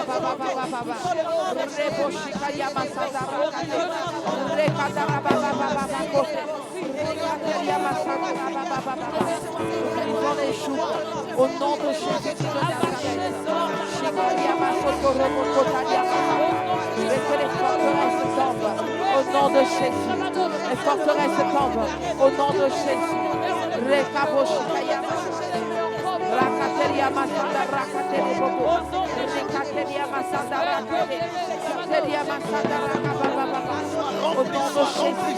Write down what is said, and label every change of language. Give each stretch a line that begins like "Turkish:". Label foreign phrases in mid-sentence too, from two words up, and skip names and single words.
French: Au nom de Jésus de Nazareth, que les forteresses tombent. Au nom de Jésus, les forteresses tombent. Au nom de Jésus. Rakateria masanda rakatele bobo. Rakateria masanda rakatele. Rakateria masanda rakababa. Au nom de Jésus,